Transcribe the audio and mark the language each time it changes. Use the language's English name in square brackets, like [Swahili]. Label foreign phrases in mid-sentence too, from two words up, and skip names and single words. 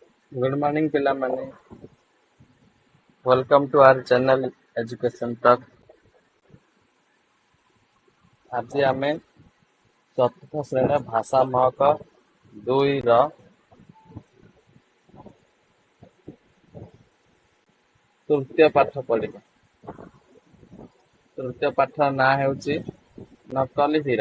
[English] Good morning, ପିଲାମାନେ. Welcome to our channel Education Talk. [Odia] ଆଜି ଆମେ ଚତୁର୍ଥ ଶ୍ରେଣୀର ଭାଷା ମହକ 2ର ତୃତୀୟ ପାଠ ପଢିବା। ତୃତୀୟ ପାଠର ନାଁ ହେଉଛି ନକଲି ହୀରା।